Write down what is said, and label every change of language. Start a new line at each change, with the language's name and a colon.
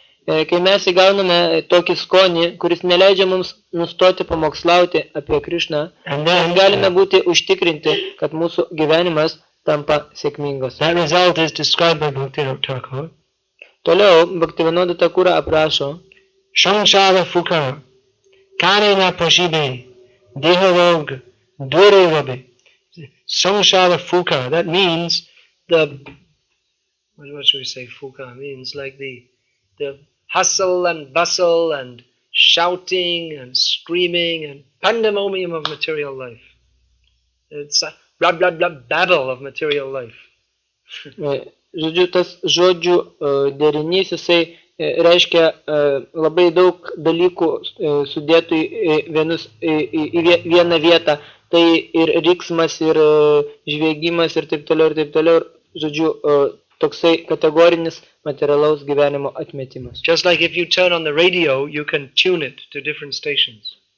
Lithuanian: Kai mes įgauname tokį skonį, kuris neleidžia mums nustoti pamokslauti apie Krishną, mes galime būti užtikrinti, kad mūsų gyvenimas tampa sėkmingas.
English: That result is described by Bhaktivinoda Thakur.
Lithuanian: Toliau Bhaktivinoda Thakura aprašo
Bangla: Samsara fuka, karena pashibe, deharog, dure rabe.
English: Samsara fuka, that means what should we say fuka means? Like the hustle and bustle and shouting and screaming and pandemonium of material life. It's a blah blah blah babble of material life.
Lithuanian: Žodžiu, tas žodžių derinys, jisai reiškia labai daug dalykų sudėtų į vieną vietą. Tai ir riksmas, ir žviegimas, ir taip toliau, ir taip toliau. Žodžiu, toksai kategorinis materialaus gyvenimo atmetimas.
English: Just like if you turn on the radio, you can tune it to different stations.